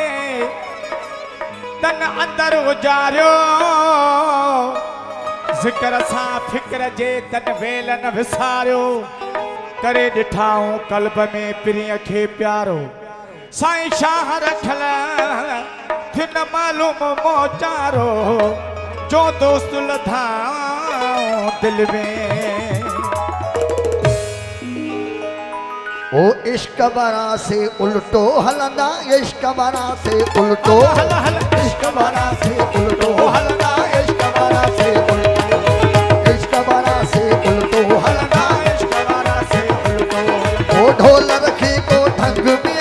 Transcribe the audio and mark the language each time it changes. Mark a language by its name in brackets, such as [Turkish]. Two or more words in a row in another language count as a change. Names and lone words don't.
[Sindhi] तन अंदर उजारियो ज़िक्र सां फिक्र जे तन वेल न विसारियो करे ॾिठाऊं कल्ब में पिरीअ खे प्यारो साईं शाह रखल थियो न मालूम मोचारो जो दोस्त लधाऊं दिल में [Saraiki] ओ इश्क बरा से उल्टो हलंदा इश्क बरा से उल्टो हल हल इश्क बरा से उल्टो हलंदा इश्क बरा से उल्टो इश्क बरा से उल्टो हलंदा इश्क बरा से उल्टो ओ ढोल रखी को ढंग मिया